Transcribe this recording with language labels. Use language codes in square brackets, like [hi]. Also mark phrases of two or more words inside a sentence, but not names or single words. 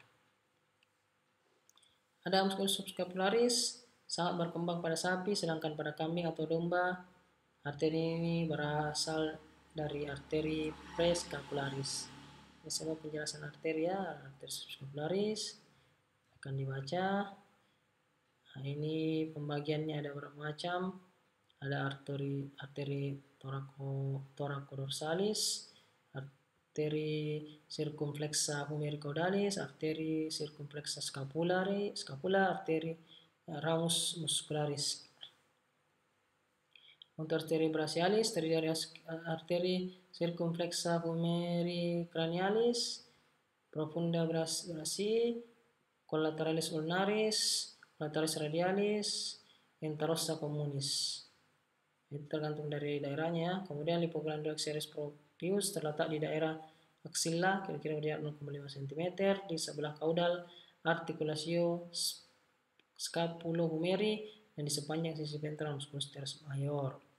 [id] Ada musculus subscapularis sangat berkembang pada sapi, sedangkan pada kambing atau domba arteri ini berasal dari arteri prescapularis. Ini semua penjelasan arteri ya, arteri subscapularis akan dibaca. Nah, ini pembagiannya ada berapa macam. Ada arteri thoracoldorsalis, arteri circumflexa humeri caudalis, arteri circumflexa scapula, arteri ramus muscularis. Untuk arteri brachialis terdiri dari arteri circumflexa humeri cranialis, profunda brachii, collateralis ulnaris, collateralis radialis, interossa communis. Itu tergantung dari daerahnya. Kemudian lipoglandula axillaris propius terletak di daerah axilla, kira-kira berjarak 0,5 cm di sebelah caudal articulatio scapulohumeri dan di sepanjang sisi ventral musculus teres mayor.